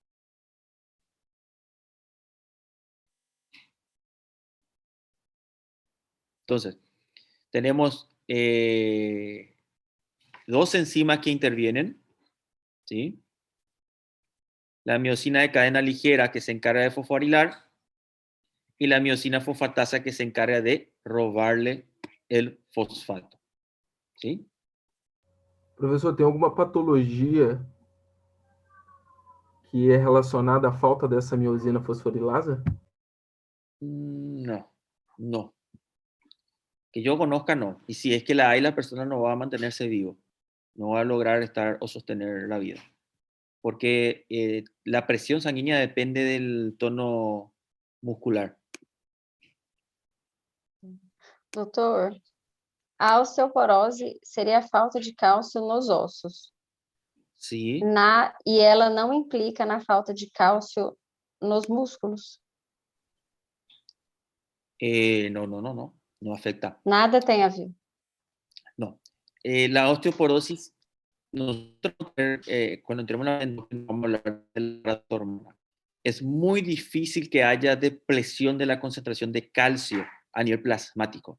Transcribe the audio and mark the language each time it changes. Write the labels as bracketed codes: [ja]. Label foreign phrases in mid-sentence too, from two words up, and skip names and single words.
[es] Entonces, tenemos dos enzimas que intervienen, ¿sí? La miosina de cadena ligera que se encarga de fosforilar y la miosina fosfatasa que se encarga de robarle el fosfato, ¿sí? [pt] Professor, tem alguma patologia que é relacionada à falta dessa miosina fosforilasa? [es] No, no. Que yo conozca, no. Y si es que la hay, la persona no va a mantenerse vivo. No va a lograr estar o sostener la vida. Porque la presión sanguínea depende del tono muscular. [pt] Doutor, a osteoporose seria a falta de cálcio nos ossos. [es] Sí. [pt] E ela não implica na falta de cálcio nos músculos. [es] No. No afecta. [pt] Nada tem a ver. [es] No. La osteoporosis, nosotros cuando entremos vamos a hablar de la hormona. Es muy difícil que haya depresión de la concentración de calcio a nivel plasmático.